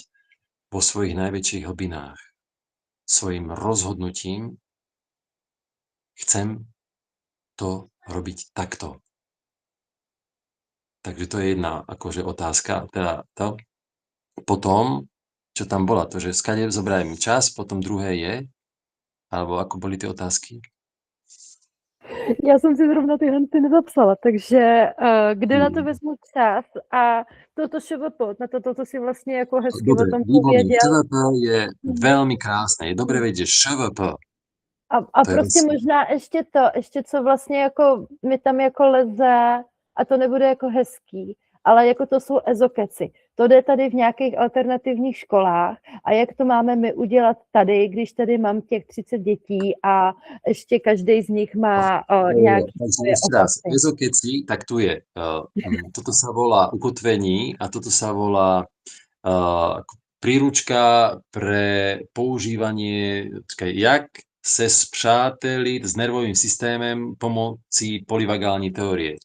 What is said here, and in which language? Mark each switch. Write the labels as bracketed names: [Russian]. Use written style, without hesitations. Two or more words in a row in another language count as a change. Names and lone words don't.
[Slovak] Vo svojich najväčších hlbinách. Svojim rozhodnutím chcem to robiť takto. Takže to je jedna akože otázka. Teda to. Potom, čo tam bola, to, že skade zobrajme čas, potom druhé je, alebo ako boli tie otázky? [Czech] Já jsem si zrovna tyhle ty nezapsala, takže kde na to vezmu čas a toto ŠVP, na toto si vlastně jako hezky o [Slovak] Dobre, [Czech] tom [Slovak] výborne. [Czech] pověděl. [Slovak] ŠVP je veľmi krásne. Je dobre vedieť, že ŠVP, [Czech] A to je prostě [Slovak] vlastne... [Czech] možná ještě co vlastně jako mi tam jako leze, a to nebude jako hezký, ale jako to jsou ezokeci. To jde tady v nějakých alternativních školách a jak to máme my udělat tady, když tady mám těch 30 dětí a ještě každý z nich má nějaký svoje [Slovak] Ešte raz, [Czech] opatření. [Slovak] ezokeci, tak tu je. Toto sa volá ukotvení a toto sa volá príručka pre používanie, [Czech] jak se spřáteliť s nervovým systémem pomocí polyvagální [Slovak] teórie.